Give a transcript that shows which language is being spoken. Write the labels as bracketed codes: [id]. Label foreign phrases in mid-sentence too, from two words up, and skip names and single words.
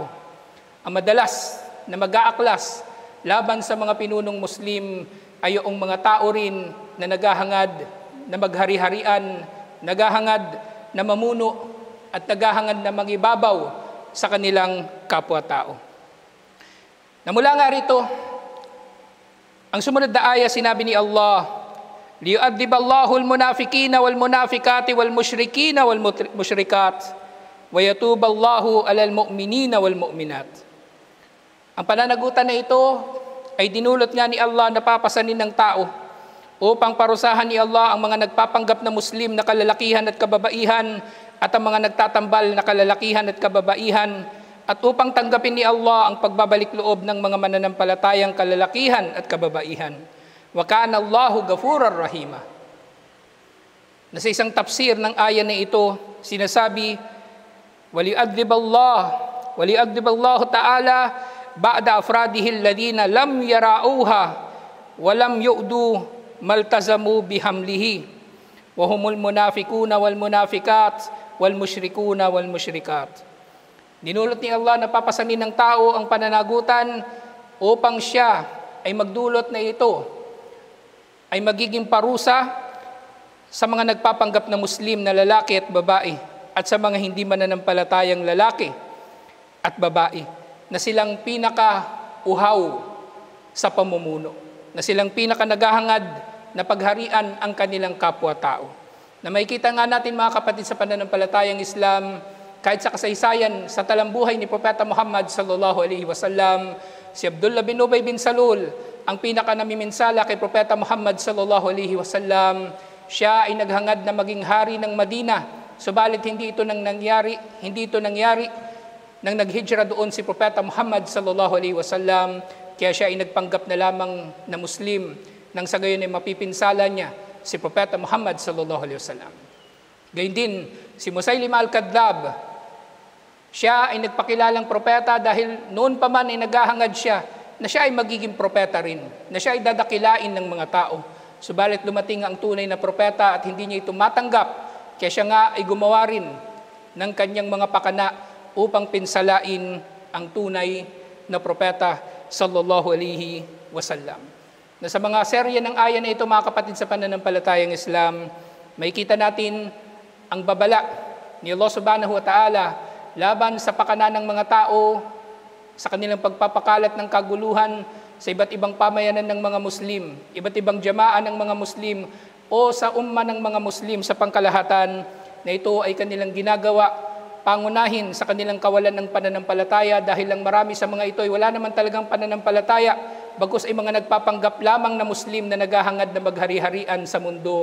[tl] Ang madalas na mag-aaklas laban sa mga pinunong Muslim ay yung mga tao rin na naghahangad na maghari-harian, naghahangad na mamuno at naghahangad na magibabaw sa kanilang kapwa-tao. Namula nga rito, ang sumunod na aya, sinabi ni Allah, [ar] لِيُؤَدِّبَ اللَّهُ الْمُنَافِقِينَ وَالْمُنَافِقَاتِ وَالْمُشْرِكِينَ وَالْمُشْرِكَاتِ وَيَتُوبَ اللَّهُ عَلَى الْمُؤْمِنِينَ وَالْمُؤْمِنَاتِ. [tl] Ang pananagutan na ito ay dinulot nga ni Allah na papasanin ng tao upang parusahan ni Allah ang mga nagpapanggap na Muslim na kalalakihan at kababaihan at ang mga nagtatambal na kalalakihan at kababaihan, at upang tanggapin ni Allah ang pagbabalik loob ng mga mananampalatayang kalalakihan at kababaihan. [ar] وكان الله غفورا رحيما. [tl] Na sa isang tafsir ng aya na ito, sinasabi, [ar] وَلِيُؤَدِّبَ اللَّهُ تَعَالَى بَعْدَ أَفْرَادِهِ الَّذِينَ لَمْ يَرَاؤُوهَا وَلَمْ يُؤْدُوا مَا الْتَزَمُوا بِحَمْلِهِ وَهُمُ الْمُنَافِقُونَ وَالْمُنَافِقَاتُ وَالْمُشْرِكُونَ وَالْمُشْرِكَاتُ. [tl] Dinulot ni Allah na papasanin ng tao ang pananagutan upang siya ay magdulot na ito ay magiging parusa sa mga nagpapanggap na Muslim na lalaki at babae at sa mga hindi mananampalatayang lalaki at babae na silang pinaka-uhaw sa pamumuno, na silang pinaka-naghahangad na pagharian ang kanilang kapwa-tao. Na makikita nga natin mga kapatid sa pananampalatayang Islam, kahit sa kasaysayan sa talambuhay ni Propeta Muhammad [ar] صلى الله عليه وسلم, [tl] si Abdullah bin Ubay bin Salul, ang pinaka-namiminsala kay Propeta Muhammad [ar] صلى الله عليه وسلم, [tl] siya ay naghangad na maging hari ng Madina. Subalit hindi ito nangyari nang naghijra doon si Propeta Muhammad [ar] صلى الله عليه وسلم, [tl] kaya siya ay nagpanggap na lamang na Muslim nang sa gayon ay mapipinsala niya si Propeta Muhammad [ar] صلى الله عليه وسلم. [tl] Gayun din si Musaylimah al-Kadhdhab, siya ay nagpakilalang propeta dahil noon pa man ay naghahangad siya na siya ay magiging propeta rin, na siya ay dadakilain ng mga tao. Subalit dumating ang tunay na propeta at hindi niya ito matanggap, kaya siya nga ay gumawa rin ng kanyang mga pakana upang pinsalain ang tunay na propeta [ar] صلى الله عليه وسلم. [tl] Na sa mga serye ng aya na ito mga kapatid sa pananampalatayang Islam, makikita natin ang babala ni Allah [ar] سبحانه وتعالى [tl] laban sa pakana ng mga tao sa kanilang pagpapakalat ng kaguluhan sa iba't ibang pamayanan ng mga Muslim, iba't ibang jamaan ng mga Muslim o sa umma ng mga Muslim sa pangkalahatan, na ito ay kanilang ginagawa pangunahin sa kanilang kawalan ng pananampalataya dahil lang marami sa mga ito ay wala naman talagang pananampalataya bagkus ay mga nagpapanggap lamang na Muslim na naghahangad na maghari-harian sa mundo.